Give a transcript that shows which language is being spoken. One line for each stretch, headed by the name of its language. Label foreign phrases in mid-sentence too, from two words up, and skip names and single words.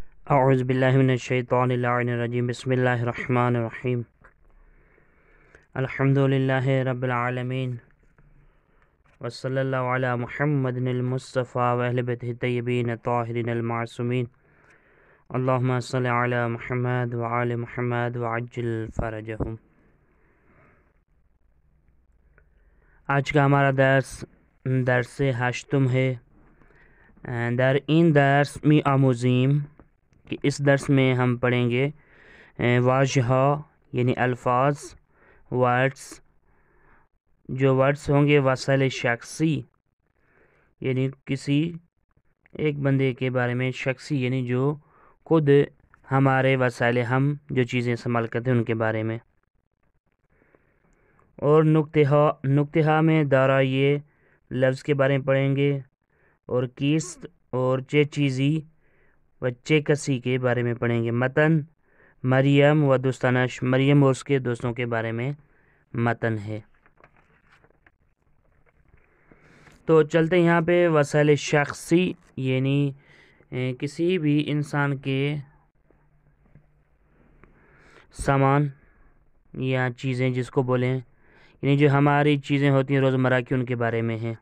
Arabic: اعوذ باللہ من الشیطان اللعین الرجیم بسم اللہ الرحمن الرحیم الحمد للہ رب العالمین وصلی اللہ علی محمد المصطفیٰ واہل بیتہ الطیبین الطاہرین المعصومین اللہم صلی علی محمد وآل محمد وعجل فرجہم۔
Urdu: آج کا ہمارا درس ہشتم ہے۔
Persian: در این درس می آموزیم
Urdu: کہ اس درس میں ہم پڑھیں گے واضحہ یعنی الفاظ، ورڈس، جو ورڈس ہوں گے
Persian: وسائل شخصی
Urdu: یعنی کسی ایک بندے کے بارے میں، شخصی یعنی جو خود ہمارے وسائل، ہم جو چیزیں استعمال کرتے ہیں ان کے بارے میں، اور نکتہ میں دارا یہ لفظ کے بارے میں پڑھیں گے، اور کیست اور
Persian: چے چیزی و چے کسی
Urdu: کے بارے میں پڑھیں گے۔
Persian: متن مریم و دوستانش،
Urdu: مریم اور اس کے دوستوں کے بارے میں متن ہے۔ تو چلتے ہیں یہاں پہ
Persian: وسائل شخصی
Urdu: یعنی کسی بھی انسان کے سامان یا چیزیں جس کو بولیں، یعنی جو ہماری چیزیں ہوتی ہیں روزمرہ کی، ان کے بارے میں ہیں۔